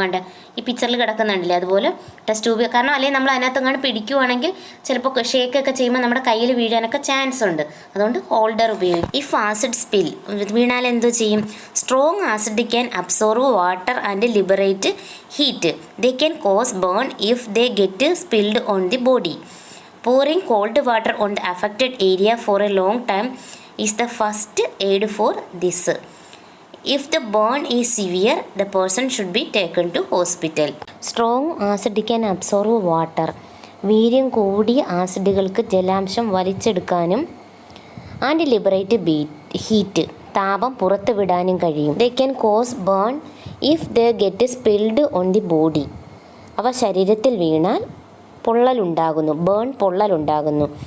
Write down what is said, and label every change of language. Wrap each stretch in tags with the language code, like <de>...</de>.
<ml>കണ്ട ഈ പിക്ചറിൽ കിടക്കുന്നുണ്ടല്ലേ, അതുപോലെ ടെസ്റ്റ് ട്യൂബ്. കാരണം അല്ലെങ്കിൽ നമ്മൾ അതിനകത്തങ്ങാണ്ട് പിടിക്കുവാണെങ്കിൽ ചിലപ്പോൾ ഷേക്കൊക്കെ ചെയ്യുമ്പോൾ നമ്മുടെ കയ്യിൽ വീഴാനൊക്കെ ചാൻസ് ഉണ്ട്. അതുകൊണ്ട് ഹോൾഡർ ഉപയോഗിക്കും.</ml> <en>if acid spill,</en> <ml>വീണാൽ എന്തോ ചെയ്യും?</ml> <en>Strong acid can absorb water and liberate heat. They can cause burn if they get spilled on the body. pouring cold water on the affected area for a long time is the first aid for this. If the burn is severe, the person should be taken to hospital. Strong acid can absorb water.</en> <ml>വീര്യം കൂടിയ ആസിഡുകൾക്ക് ജലാംശം വലിച്ചെടുക്കാനും</ml> <en>and liberate heat,</en> <ml>താപം പുറത്തു വിടാനും കഴിയും.</ml> <en>They can cause burn if they get spilled on the body.</en> <ml>അവ ശരീരത്തിൽ വീണാൽ പൊള്ളലുണ്ടാകുന്നു, പൊള്ളലുണ്ടാകുന്നു.</ml>